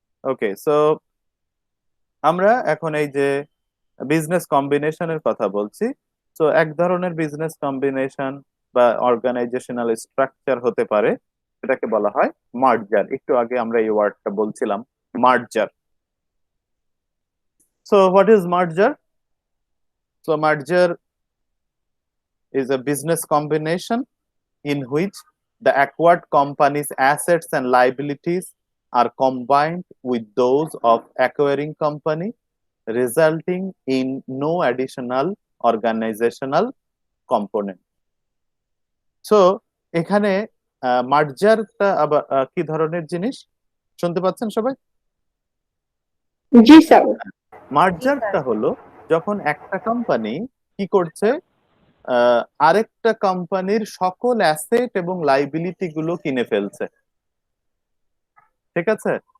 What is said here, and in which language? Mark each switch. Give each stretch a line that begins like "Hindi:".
Bangla: ওকে, so আমরা এখন এই যে বিজনেস কম্বিনেশনের কথা বলছি। তো এক ধরনের বিজনেস কম্বিনেশন বা অর্গানাইজেশনাল স্ট্রাকচার হতে পারে, এটাকে বলা হয় মার্জার। একটু আগে আমরা এই ওয়ার্ডটা বলছিলাম, মার্জার।
English: So what is merger? So merger is a business combination in which the acquired company's assets and liabilities are combined with those of acquiring company, resulting in no additional organizational component.
Bangla: So এখানে মার্জারটা আবার কি ধরনের জিনিস শুনতে পাচ্ছেন সবাই? জি স্যার। মার্জারটা হলো যখন একটা কোম্পানি কি করছে, আরেকটা কোম্পানির সকল অ্যাসেট এবং লাইবিলিটি গুলো কিনে ফেলছে। ঠিক আছে?